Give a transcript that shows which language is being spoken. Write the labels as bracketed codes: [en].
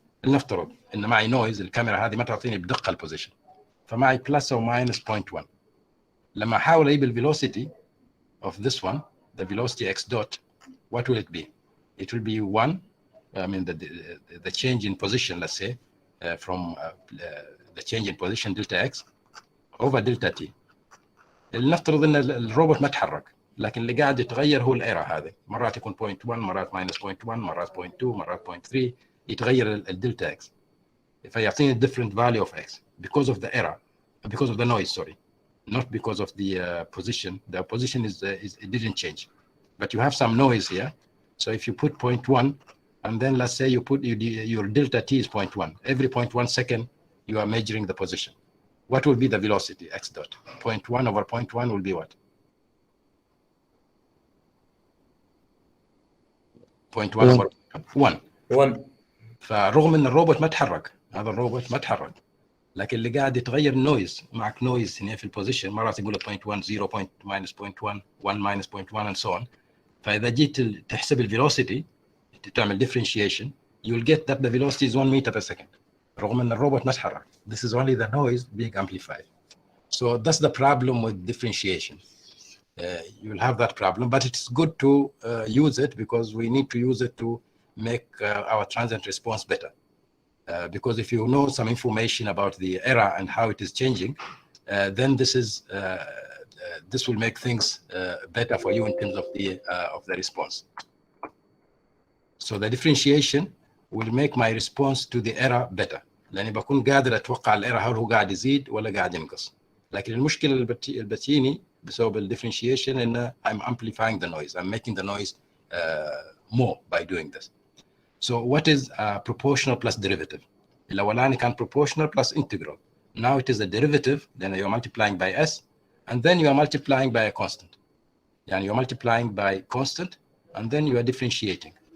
[ar] لنفترض ان معي نويز، الكاميرا هذه ما تعطيني بدقه البوزيشن، فمعي [en] plus or minus 0.1. [ar] لما احاول اجيب الفيلوسيتي [en] of this one, the velocity x dot, what will it be? It will be 1. I mean the change in position, let's say, from the change in position delta x over delta t. [ar] لنفترض ان الروبوت ما تحرك، لكن اللي قاعد يتغير هو الايرا هذه، مرات يكون 0.1، مرات minus 0.1، مرات 0.2، مرات 0.3، يتغير الدلتا اكس، فيعطيني [en] different value of x because of the error, because of the noise, sorry, not because of the position. The position is it didn't change, but you have some noise here. So if you put 0.1 and then let's say you put your delta t is 0.1, every 0.1 second you are measuring the position. What will be the velocity x dot? 0.1 over 0.1 will be what? 0.1 over 1. [ar] فرغم ان الروبوت ما تحرك، هذا الروبوت ما تحرك، لكن اللي قاعد يتغير النويز، معك نويز هنا في البوزيشن، مرات يقول لك 0.1 0 minus 0.1 1 minus 0.1 [en] and so on. [ar] فاذا جيت تحسب الفيلوسيتي تعمل [en] differentiation, you will get that the velocity is 1 meter per second [ar] رغم ان الروبوت ما تحرك. [en] This is only the noise being amplified. So that's the problem with differentiation. You will have that problem, but it's good to use it because we need to use it to make our transient response better. Because if you know some information about the error and how it is changing, then this will make things better for you in terms of the response. So the differentiation will make my response to the error better. [ar] لأني بكون قادر أتوقع الإيرور هل هو قاعد يزيد ولا قاعد ينقص. لكن المشكلة اللي بتجيني بسبب الديفرنشيشن إن [en] I'm amplifying the noise. I'm making the noise more by doing this. So what is proportional plus derivative? [ar] الأولاني كان [en] proportional plus integral. Now it is a derivative, then you're multiplying by s, and then you are multiplying by a constant. يعني you're multiplying by constant, and then you are differentiating.